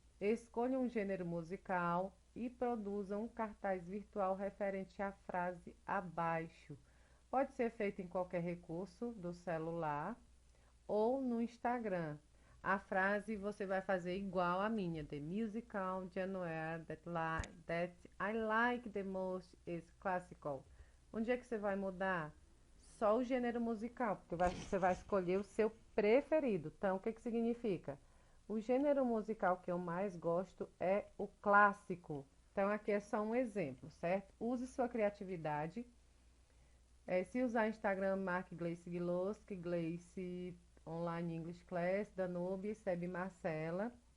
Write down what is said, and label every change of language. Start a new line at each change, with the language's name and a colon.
Portuguese: Escolha um gênero musical e produza um cartaz virtual referente à frase abaixo. Pode ser feito em qualquer recurso do celular ou no Instagram. A frase você vai fazer igual a minha.
English: The musical genre that I like the most is classical.
Portuguese: Onde é que você vai mudar? Só o gênero musical, porque você vai escolher o seu preferido. Então, o que significa? O gênero musical que eu mais gosto é o clássico. Então, aqui é só um exemplo, certo? Use sua criatividade. Se usar Instagram, marque Gleice Giloski, Gleice Online English Class, Danube, Seb Marcela.